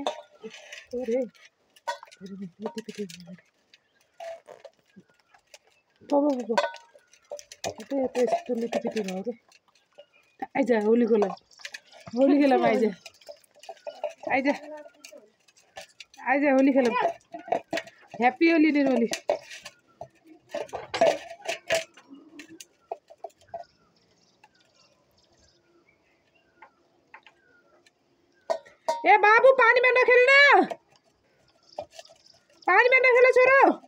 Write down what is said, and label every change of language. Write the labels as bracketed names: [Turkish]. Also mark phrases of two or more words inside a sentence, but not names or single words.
[Nepali] सोरे यति पिटी तब यस्तो लिपिपिटी भयो क्या। आइज होलीको लागि होली खेलौँ। आइज आइज आइज होली खेलौँ। ह्याप्पी होली निर्मली। ए बाबू [Hindi] पानी में [Nepali] नखेल्न, [Hindi] पानी में [Nepali] नखेल छोरो।